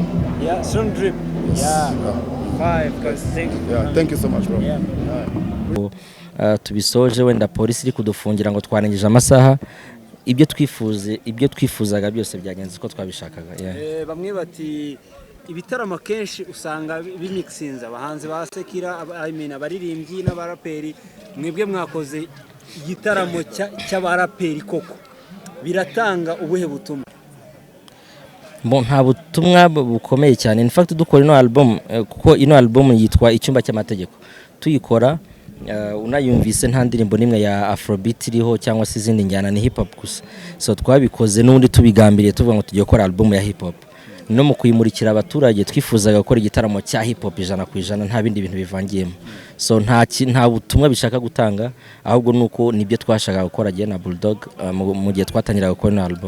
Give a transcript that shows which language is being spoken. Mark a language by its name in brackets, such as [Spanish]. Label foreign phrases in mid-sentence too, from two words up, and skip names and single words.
[English] Slum Drip thank you so much bro [Kinyarwanda] tubisoje wenda polisi iri kudufungira ngo twarengeje amasaha ibyo twifuzaga byose byagenze uko twabishakaga bamwe bati ibitaramo kenshi usanga bimixinze abahanzi ba Sekira abaririmbyi n'abaraperi mwebwe mwakoze igitaramo cy'abaraperi koko biratanga ubuhe butumwa nta butumwa bukomeye cyane [English] in fact [Kinyarwanda] dukora ino album kuko ino album yitwa Icyumba cy'Amategeko tuyikora unayumvise nta ndirimbo nimwe ya Afrobeat iriho cyangwa se izindi njyana ni hip hop gusa so twabikoze n'undi tubigambiriye tuvuga ngo tugiye gukora album ya hip hop no mu kuyimurikira abaturage twifuzaga gukora igitaramo cya hip hop 100% nta bindi bintu bivangiyemo so nta butumwa bishaka gutanga ahubwo nuko nibyo twashaka gukora je na Bulldog mu gihe twatangira gukora na album